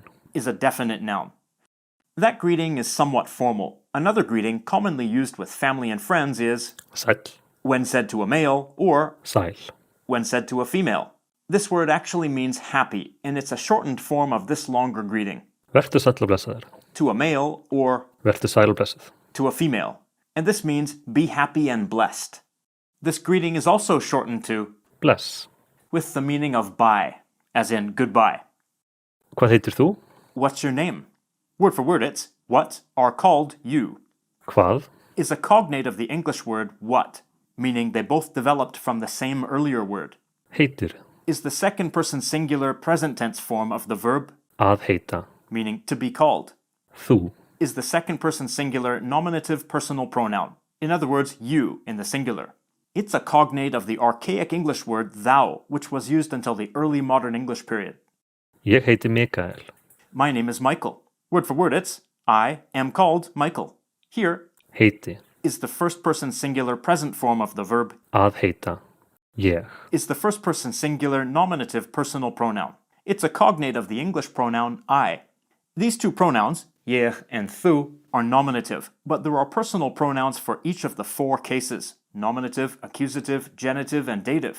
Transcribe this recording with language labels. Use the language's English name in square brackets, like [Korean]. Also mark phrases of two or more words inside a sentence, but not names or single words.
[English] is a definite noun. That greeting is somewhat formal. Another greeting commonly used with family and friends is, [Icelandic] Sæll. [English] when said to a male, or [Icelandic] Sæl. [English] when said to a female. This word actually means happy, and it's a shortened form of this longer greeting. [Icelandic] Vertu sæll og blessaður. [English] To a male, or [Icelandic] Vertu sæl og blessuð. [English] to a female, and this means be happy and blessed. This greeting is also shortened to [Icelandic] Bless. [English] with the meaning of bye, as in goodbye. [Icelandic] Hvað heitir þú? [English] What's your name? Word for word it's what are called you, [Icelandic] Hvað? [English] is a cognate of the English word what, meaning they both developed from the same earlier word, [Icelandic] Heitir. [English] is the second person singular present tense form of the verb, [Icelandic] Að heita. [English] meaning to be called, [Icelandic] Þú. [English] is the second person singular nominative personal pronoun, in other words, you in the singular. It's a cognate of the archaic English word thou, which was used until the early modern English period. [Icelandic] Ég heiti Mikael. [English] My name is Michael. Word for word it's I am called Michael. Here [Icelandic] Heiti. [English] is the first person singular present form of the verb, [Icelandic] Að heita. Ég. [English] is the first person singular nominative personal pronoun. It's a cognate of the English pronoun I. These two pronouns, ég and þú, are nominative, but there are personal pronouns for each of the four cases: nominative, accusative, genitive, and dative.